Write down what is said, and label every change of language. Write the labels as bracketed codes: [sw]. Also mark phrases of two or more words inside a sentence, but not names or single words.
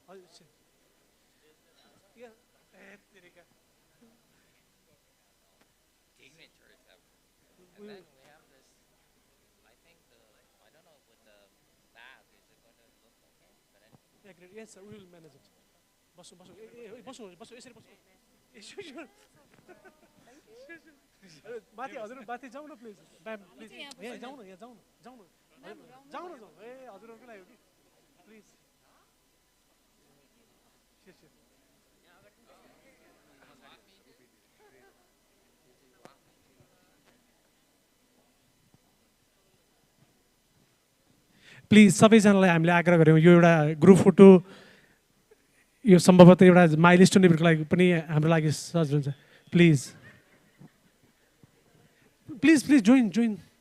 [en] And then we have this, I think I don't know with the bag, is it going to look okay? But anyway. Yeah, great. Yes, sir, we will manage it. [ne] बसौं, बसौं, बसौं, यसरी बसौं. [en] Sure. [ne] माथि हजुर माथि जाउँ न प्लिज [en] ma'am please [ne] यहाँ जाउँ न यहाँ जाउँ न जाउँ न जाउँ न जाउँ ए हजुरहरूको लागि हो कि प्लिज प्लिज सबैजनालाई हामीले आग्रह गऱ्यौँ यो एउटा ग्रुप फोटो यो सम्भवतः एउटा [en] milestone event [ne] लागि पनि हाम्रो लागि सजिलो हुन्छ प्लिज [en] Please, please join.